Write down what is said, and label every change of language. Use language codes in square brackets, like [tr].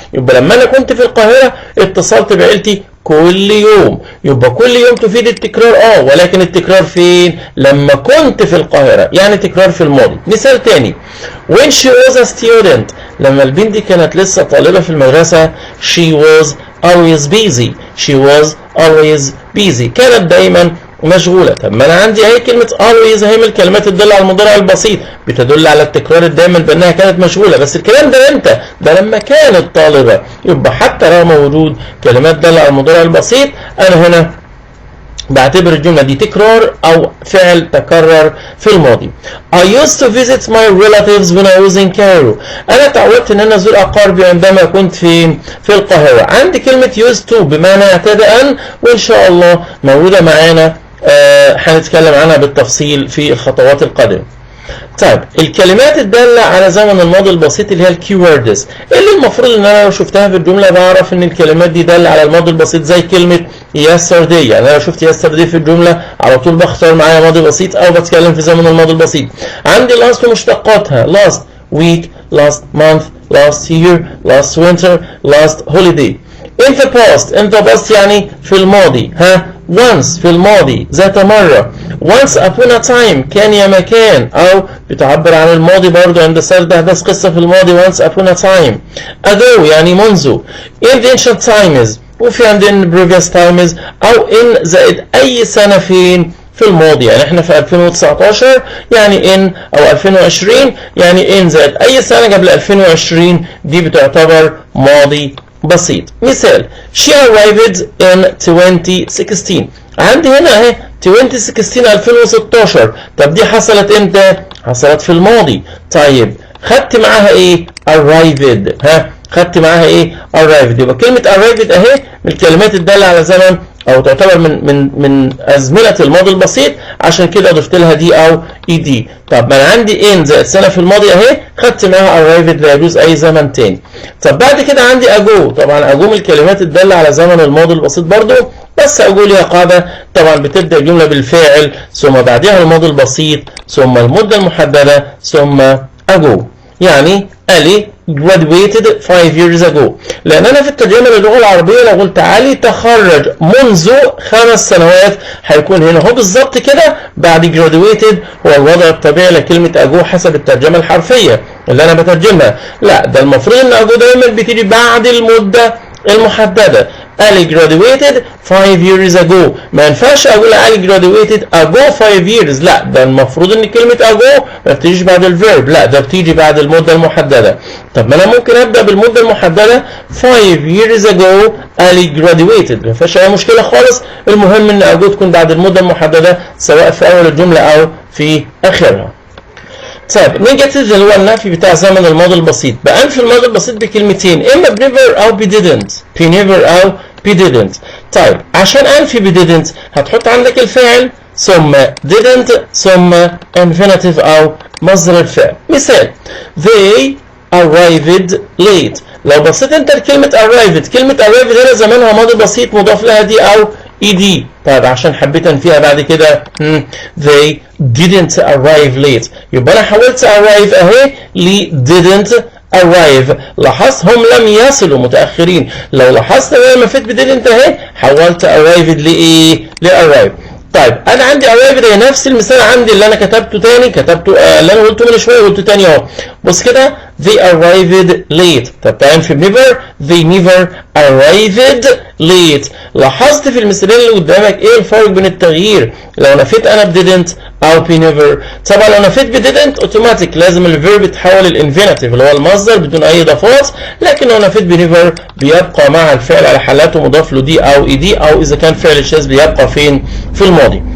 [ar] يبقى لما انا كنت في القاهره اتصلت بعيلتي كل يوم، يبقى كل يوم تفيد التكرار ولكن التكرار فين؟ لما كنت في القاهرة، يعني تكرار في الماضي. مثال تاني [en] when she was a student، [ar] لما البنت دي كانت لسه طالبة في المدرسة [en] she was always busy. she was always busy، [ar] كانت دايما مشغولة. طب ما انا عندي اهي كلمة always اهي من الكلمات الدالة على المضارع البسيط بتدل على التكرار الدائم بانها كانت مشغولة، بس الكلام ده امتى؟ ده لما كانت طالبة. يبقى حتى رغم وجود كلمات دالة على المضارع البسيط انا هنا بعتبر الجملة دي تكرار او فعل تكرر في الماضي. [en] I used to visit my relatives when I was in Cairo. [ar] انا تعودت ان انا ازور اقاربي عندما كنت في القاهرة. عندي كلمة used to بمعنى اعتاد ان، وان شاء الله موجودة معانا هنتكلم عنها بالتفصيل في الخطوات القادمة. طيب الكلمات الدالة على زمن الماضي البسيط اللي هي الكيوردز، اللي المفروض ان انا لو شفتها في الجملة بعرف ان الكلمات دي دالة على الماضي البسيط، زي كلمة yesterday. يعني انا لو شفت yesterday في الجملة على طول بختار معايا ماضي بسيط او بتكلم في زمن الماضي البسيط. [en] عندي last ومشتقاتها last week, last month, last year, last winter, last holiday. in the past [ar] يعني في الماضي once في الماضي ذات مرة. [en] once upon a time [ar] كان يا مكان، أو بتعبر عن الماضي برضو عند سرد أحداث قصة في الماضي once upon a time. ago يعني منذ. [en] in the ancient times، [ar] وفي عندنا [en] previous times، [ar] أو in زائد أي سنة فين؟ في الماضي. يعني احنا في 2019 يعني ان، او 2020 يعني ان زائد اي سنة قبل 2020 دي بتعتبر ماضي بسيط. [en] مثال she arrived in 2016. [ar] عندي هنا اهي 2016 2016. طب دي حصلت امتى؟ حصلت في الماضي. طيب خدت معاها ايه؟ arrived. خدت معاها ايه؟ arrived. يبقى كلمة arrived اهي من الكلمات الدالة على زمن او تعتبر من ازمنة الماضي البسيط، عشان كده ضفت لها دي او اي دي. طب ما انا عندي ان زائد سنة في الماضي اهي، خدت معاها arrived لا يجوز اي زمن تاني. طب بعد كده عندي ago. طبعا ago من الكلمات الدالة على زمن الماضي البسيط برضو، بس ago ليها قاعدة. طبعا بتبدأ الجملة بالفاعل ثم بعدها الماضي البسيط ثم المدة المحددة ثم ago. [en] يعني علي graduated 5 years ago. [ar] لأن أنا في الترجمة للغة العربية لو قلت علي تخرج منذ 5 سنوات هيكون هنا هو بالظبط كده بعد graduated هو الوضع الطبيعي لكلمة ago حسب الترجمة الحرفية اللي أنا بترجمها. لا، ده المفروض إن ago دايما بتيجي بعد المدة المحددة. [en] علي graduated 5 years ago. [ar] ما ينفعش اقول علي [en] graduated ago 5 years. [ar] لا، ده المفروض ان كلمة ago ما بتيجيش بعد الفيرب، لا ده بتيجي بعد المدة المحددة. طب ما انا ممكن ابدا بالمدة المحددة [en] 5 years ago [ar] علي graduated، ما فيهاش اي مشكلة خالص. المهم ان ago تكون بعد المدة المحددة سواء في اول الجملة او في اخرها. طيب نيجاتيف اللي هو النفي بتاع زمن الماضي البسيط. بأنفي الماضي البسيط بكلمتين، اما بنيفر او بديدنت. بنيفر او بديدنت. طيب عشان انفي بديدنت هتحط عندك الفاعل ثم didn't ثم infinitive او مصدر الفعل. [en] مثال they arrived late. [ar] لو بصيت انت لكلمة arrived، كلمة arrived هنا زمانها ماضي بسيط مضاف لها دي او ed. طيب عشان حبيت انفيها بعد كده [en] they didn't arrive late. [ar] يبقى انا حولت arrive اهي ل [en] didn't arrive. [ar] لاحظت هم لم يصلوا متأخرين. لو لاحظت انا لما فيت ب didn't اهي حولت arrived لايه؟ لarrive. طيب انا عندي arrived هي نفس المثال عندي اللي انا كتبته تاني، اللي انا قلته من شويه قلته تاني اهو. بص كده [en] they arrived late. [ar] طب تعال في [en] never they never arrived late. [ar] لاحظت في المثالين اللي قدامك ايه الفرق بين التغيير لو نفيت انا ب didn't او ب never؟ طبعا لو نفيت ب didn't اوتوماتيك لازم الفيرب يتحول الانفينيتيف اللي هو المصدر بدون اي اضافات، لكن لو نفيت ب never بيبقى مع الفعل على حالاته مضاف له دي او اي دي، او اذا كان فعل شاذ بيبقى فين؟ في الماضي.